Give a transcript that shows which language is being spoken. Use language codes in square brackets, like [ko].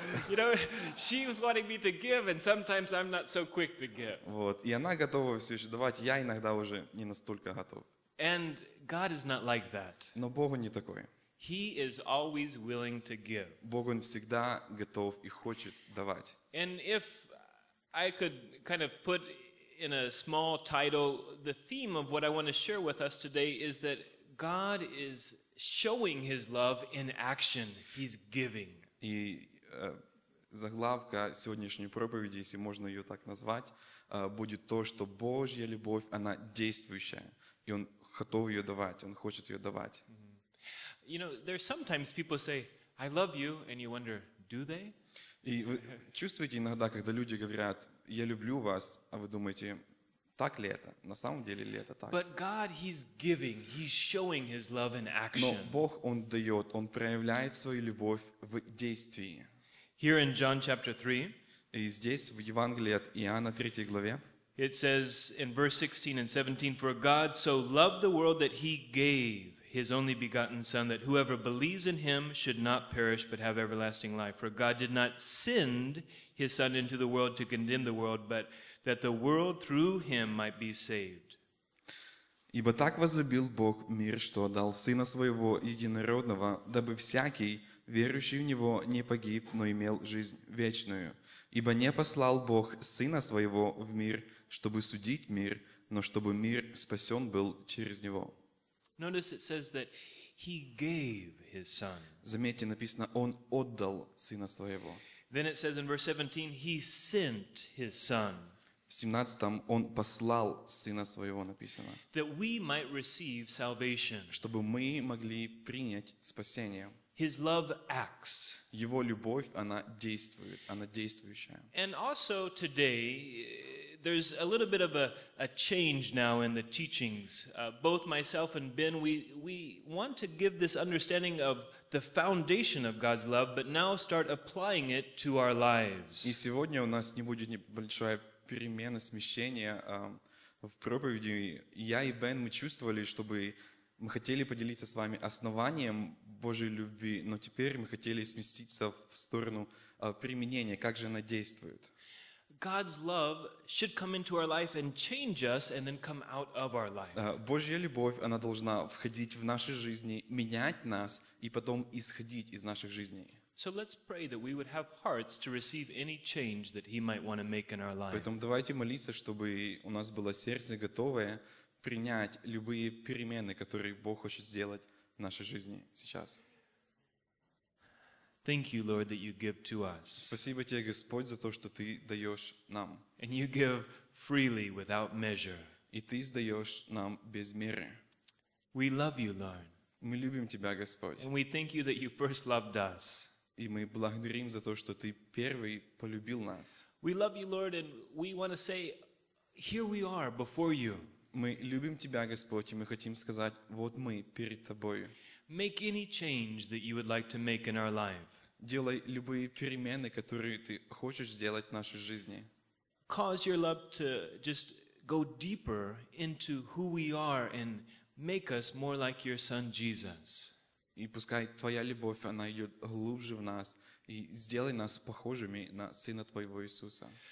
[en] You know, she was wanting me to give, and sometimes I'm not so quick to give. [ru] Вот, и она готова все еще давать, я иногда уже не настолько готов. [en] And God is not like that. [ru] Но Богу не такой. [en] He is always willing to give. [ru] Бог, Он всегда готов и хочет давать. [en] And if I could kind of put in a small title, the theme of what I want to share with us today is that God is showing His love in action. He's giving. [ru] И заглавка сегодняшней проповеди, если можно ее так назвать, будет то, что Божья любовь, она действующая, и Он готов ее давать, Он хочет ее давать. Mm-hmm. [en] You know, there's sometimes people say, I love you, and you wonder, do they? [ru] И вы чувствуете иногда, когда люди говорят, я люблю вас, а вы думаете, так ли это? На самом деле ли это так? [en] But God, He's giving, He's showing His love in action. [ru] Но Бог, Он дает, Он проявляет свою любовь в действии. [en] Here in John chapter 3, [ru] и здесь, в Евангелии от Иоанна 3 главе, [en] it says in verse 16 and 17, for God so loved the world that He gave His only begotten Son, that whoever believes in Him should not perish, but have everlasting life. For God did not send His Son into the world to condemn the world, but that the world through Him might be saved. [ru] Ибо так возлюбил Бог мир, что отдал Сына Своего Единородного, дабы всякий, верующий в Него, не погиб, но имел жизнь вечную. Ибо не послал Бог Сына Своего в мир, чтобы судить мир, но чтобы мир спасен был через Него. [en] Notice it says that He gave His Son. [ru] Заметьте, написано, Он отдал Сына Своего. [en] Then it says in verse 17, He sent His Son. [ru] В 17-м Он послал Сына Своего, написано. [en] That we might receive salvation. [ru] Чтобы мы могли принять спасение. [en] His love acts. [ru] Его любовь, она действует, она действующая. [en] And also today, there's a little bit of a change now in the teachings. Both myself and Ben, we want to give this understanding of the foundation of God's love, but now start applying it to our lives. [ru] И сегодня у нас не будет небольшая перемена, смещение в проповеди. Я и Бен, мы чувствовали, чтобы мы хотели поделиться с вами основанием Божьей любви, но теперь мы хотели сместиться в сторону применения, как же она действует. [en] God's love should come into our life and change us and then come out of our life. [ru] Божья любовь, она должна входить в наши жизни, менять нас и потом исходить из наших жизней. [en] So let's pray that we would have hearts to receive any change that He might want to make in our life. [ru] Поэтому давайте молиться, чтобы у нас было сердце готовое принять любые перемены, которые Бог хочет сделать в нашей жизни сейчас. [en] Thank you, Lord, that you give to us. [ru] Спасибо тебе, Господь, за то, что ты даешь нам. [en] And you give freely without measure. [ru] И ты сдаешь нам без меры. [en] We love you, Lord. [ru] Мы любим тебя, Господь. [en] And we thank you that you first loved us. [ru] И мы благодарим за то, что ты первый полюбил нас. [en] We love you, Lord, and we want to say, here we are before you. [ru] Мы любим тебя, Господь, и мы хотим сказать, вот мы перед тобою. [en] Make any change that you would like to make in our life. [ru] Делай любые перемены, которые ты хочешь сделать в нашей жизни. [en] Cause your love to just go deeper into who we are and make us more like your Son Jesus. [ru] И пускай твоя любовь, она идет глубже в нас и сделай нас похожими на Сына твоего Иисуса.